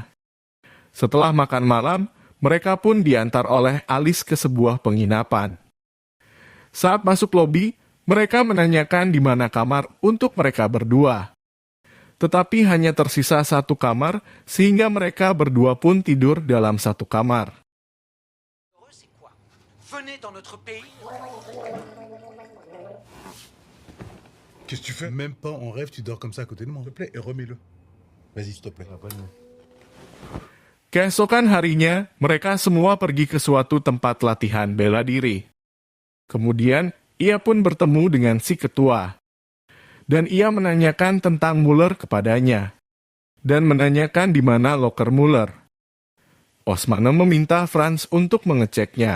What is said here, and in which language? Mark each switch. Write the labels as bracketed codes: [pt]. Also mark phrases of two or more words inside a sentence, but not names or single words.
[id] Setelah makan malam, mereka pun diantar oleh Alice ke sebuah penginapan. Saat masuk lobi, mereka menanyakan di mana kamar untuk mereka berdua. Tetapi hanya tersisa satu kamar, sehingga mereka berdua pun tidur dalam satu kamar. [fr] Qu'est-ce que tu fais? Même pas en rêve, tu dors comme ça à côté de moi. S'il te plaît, et remets-le. Vas-y, s'il te plaît. [id] Keesokan harinya, mereka semua pergi ke suatu tempat latihan bela diri. Kemudian, ia pun bertemu dengan si ketua. Dan ia menanyakan tentang Muller kepadanya. Dan menanyakan di mana loker Muller. Osmane meminta Franz untuk mengeceknya.